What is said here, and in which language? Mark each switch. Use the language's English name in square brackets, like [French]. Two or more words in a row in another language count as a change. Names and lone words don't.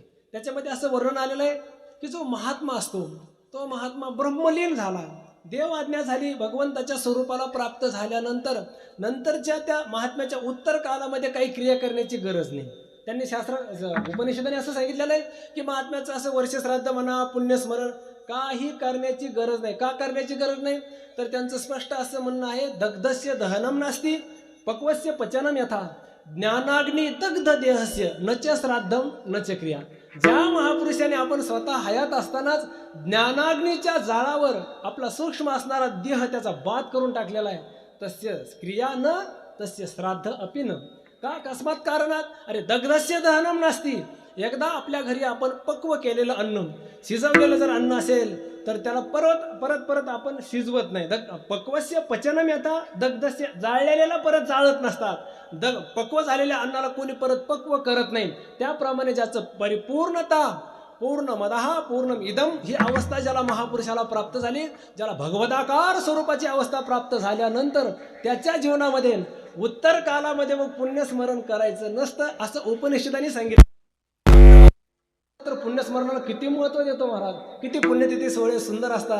[Marathi] त्याच्यामध्ये असं वर्णन आलेलं आहे की जो महात्मा असतो तो महात्मा ब्रह्मलीन झाला, देव आज्ञा झाली, भगवंताच्या स्वरूपाला प्राप्त झाल्यानंतर नंतरच्या त्या महात्म्याच्या उत्तर कालामध्ये काही क्रिया करण्याची गरज नाही. त्यांनी उपनिषदाने असं सांगितलेलं आहे की महात्म्याचं असं वर्षश्राद्ध म्हणा, पुण्यस्मरण काही करण्याची गरज नाही. का करण्याची गरज नाही तर त्यांचं स्पष्ट असं म्हणणं आहे, [Sanskrit] दग्धस्य दहनम नास्ति पक्वस्य पचनम यथा ज्ञानाग्नी दग्ध देहस्य न च श्राद्धम न च क्रिया. [Marathi] ज्या महापुरुषाने आपण स्वतः हयात असतानाच ज्ञानाग्नीच्या जाळावर आपला सूक्ष्म असणारा देह त्याचा बाध करून टाकलेला आहे, [Sanskrit] तस्य क्रिया न तस्य श्राद्ध अपि न. [Marathi] का अकस्मात कारणात, अरे [Sanskrit] दग्धस्य दहनम नास्ति, [Marathi] एकदा आपल्या घरी आपण पक्व केलेलं अन्न, शिजवलेलं जर अन्न असेल तर त्याला परत आपण शिजवत नाही. [Sanskrit] पक्वस्य पचनम यथा दग्धस्य, [Marathi] जाळलेल्याला परत जाळत नसतात, पक्व झालेल्या अन्नाला कोणी परत पक्व करत नाही. त्याप्रमाणे ज्याचं परिपूर्णता [Sanskrit] पूर्णमदः पूर्णम इदम [Marathi] ही अवस्था ज्याला महापुरुषाला प्राप्त झाली, ज्याला भगवदाकार स्वरूपाची अवस्था प्राप्त झाल्यानंतर त्याच्या जीवनामध्ये उत्तर कालामध्ये मग पुण्यस्मरण करायचं नसतं असं उपनिषदांनी सांगितलं. तर पुण्यस्मरणाला किती महत्त्व देतो महाराज, किती पुण्यतिथी सोहळे सुंदर असतात.